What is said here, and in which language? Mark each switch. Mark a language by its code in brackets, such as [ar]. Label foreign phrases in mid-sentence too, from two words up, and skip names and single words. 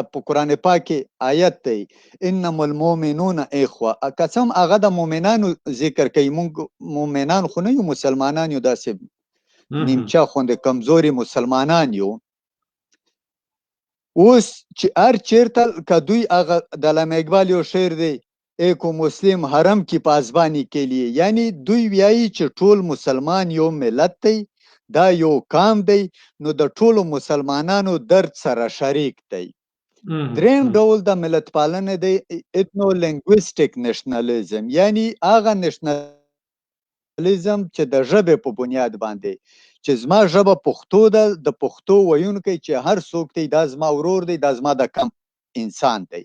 [ps] په قرآن پاک کې آیت دی [ar] انما المؤمنون اخوه، [ps] قسم هغه د مؤمنانو ذکر کوي. مونږ مؤمنان خو نه یو، مسلمانان یو، داسې نیمچه خوندې کمزوري مسلمانان یو. اوس چې هر چیرته که دوی هغه د علامه اقبال یو شعر دی [ur] ایک مسلم حرم کی پاسبانی کے لیے، [ps] یعنی دوی ویایي چې ټول مسلمان یو ملت دی، دا یو قام دی، نو د ټولو مسلمانانو درد سره شریک دی. دریم ډول د ملت پالنه دی [en] ethno linguistic nationalism, [ps] یعنی هغه نشنالیزم چې د ژبې په بنیاد باندې، چې زما ژبه پښتو ده، د پښتو ویونکی چې هر څوک دی دا زما ورور دی، دا زما د کم انسان دی.